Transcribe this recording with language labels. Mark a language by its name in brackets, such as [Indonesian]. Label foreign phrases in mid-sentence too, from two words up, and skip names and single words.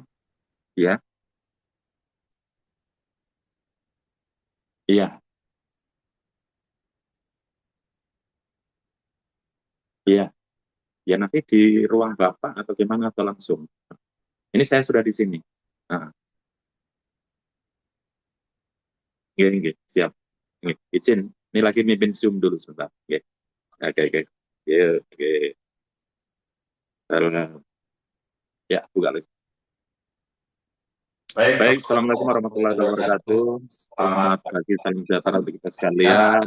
[Indonesian] Iya, iya, iya. Ya, nanti di ruang Bapak atau gimana atau langsung? Ini saya sudah di sini. Ah, [Javanese] nggih, nggih, [Indonesian] siap. Nggih, izin. Ini lagi mimpin Zoom dulu sebentar. Nggih. Oke, oke. Iya, oke. Halo. Ya, buka lagi. Baik, Baik, [Arabic] السلام عليكم ورحمة الله وبركاته. [Indonesian] Selamat pagi, salam sejahtera untuk kita sekalian.